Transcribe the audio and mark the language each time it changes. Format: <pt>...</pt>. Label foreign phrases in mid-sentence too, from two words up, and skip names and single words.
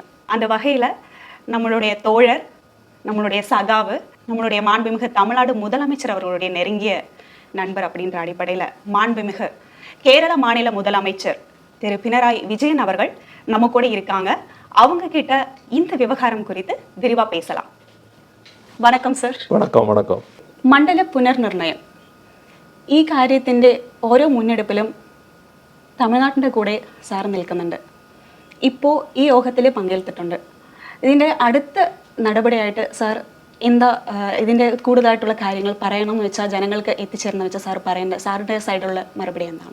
<ta>அந்த வகையில் நம்மளுடைய தோழர், நம்மளுடைய சகாவு, நம்மளுடைய மாண்புமிகு தமிழ்நாடு முதலமைச்சர் அவர்களுடைய நெருங்கிய நண்பர் அப்படின்ற அடிப்படையில் மாண்புமிகு கேரள மாநில முதலமைச்சர் திரு பினராயி விஜயன் அவர்கள் நம்ம கூட இருக்காங்க. அவங்க கிட்ட இந்த விவகாரம் குறித்து விரிவா பேசலாம்.</ta> <ml>വണക്കം സർ. വണക്കം. മണ്ഡല പുനർനിർണയം ഈ കാര്യത്തിൻ്റെ ഓരോ മുന്നെടുപ്പിലും തമിഴ്നാട്ടിൻ്റെ കൂടെ സാർ നിൽക്കുന്നുണ്ട്. ഇപ്പോൾ ഈ യോഗത്തിൽ പങ്കെടുത്തിട്ടുണ്ട്. ഇതിൻ്റെ അടുത്ത നടപടിയായിട്ട് സാർ എന്താ ഇതിൻ്റെ കൂടുതലായിട്ടുള്ള കാര്യങ്ങൾ പറയണമെന്ന് വെച്ചാൽ ജനങ്ങൾക്ക് എത്തിച്ചേർന്ന് വെച്ചാൽ സാർ പറയേണ്ട സാറിൻ്റെ സൈഡിലുള്ള മറുപടി എന്താണ്?</ml>